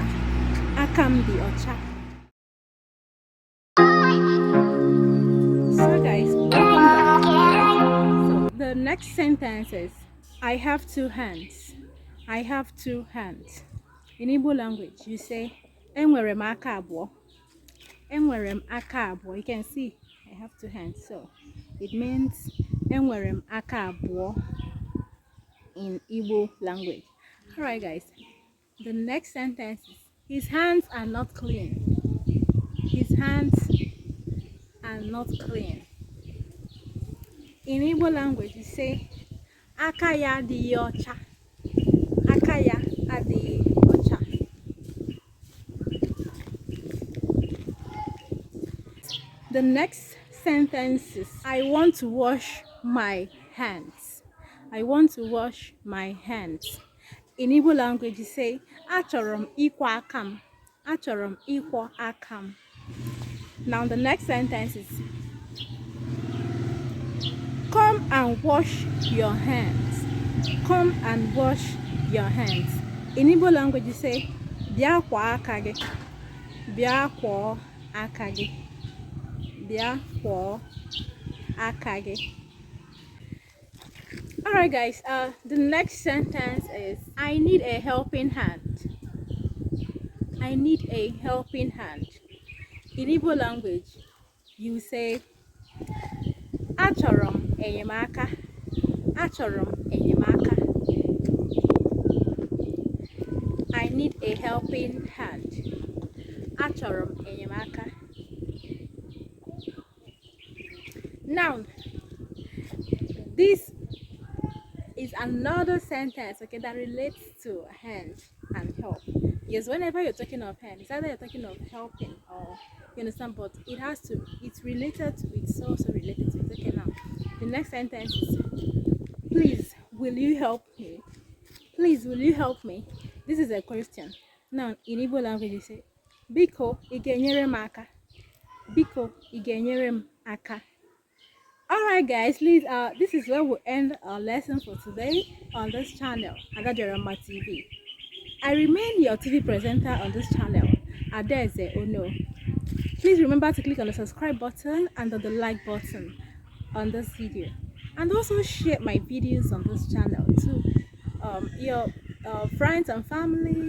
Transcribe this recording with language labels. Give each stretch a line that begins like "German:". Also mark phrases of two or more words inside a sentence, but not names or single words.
Igbo: Akam di ocha.
English: So guys, welcome back. So the next sentence is I have two hands. I have two hands. In Igbo language you say
Igbo: enwere m aka abụọ. Enwere m aka abụọ.
English: You can see I have two hands, so it means
Igbo: enwere m aka abụọ
English: in Igbo language. Alright guys, the next sentence is his hands are not clean. His hands are not clean. In Igbo language you say
Igbo: aka ya adịghị ọcha. Aka ya adịghị ọcha.
English: The next sentence is I want to wash my hands. I want to wash my hands. In Igbo language you say
Igbo: achọrọ m ịkwọ aka m. Achọrọ m ịkwọ aka m.
English: Now the next sentence is come and wash your hands. Come and wash your hands. In Igbo language you say
Igbo: bịa kwọọ aka gị. Bịa kwọọ aka gị. Bịa kwọọ aka gị.
English: Alright guys, the next sentence is I need a helping hand. I need a helping hand. In Igbo language you say
Igbo: achọrọ m enyemaka. Achọrọ m enyemaka.
English: I need a helping hand.
Igbo: Achọrọ m enyemaka.
English: Now this is another sentence, okay, that relates to hand and help. Yes, whenever you're talking of hand, it's either you're talking of helping or you understand, but it's related to, it's also related to it. Okay, now the next sentence is please will you help me? Please will you help me? This is a question. Now in Igbo language you say
Igbo: biko ị ga-enyere m aka. Biko ị ga-enyere m aka.
English: Alright guys, please this is where we'll end our lesson for today on this channel, Adaeze TV. I remain your TV presenter on this channel, Adaeze. Oh no. Please remember to click on the subscribe button and on the like button on this video, and also share my videos on this channel to your friends and family.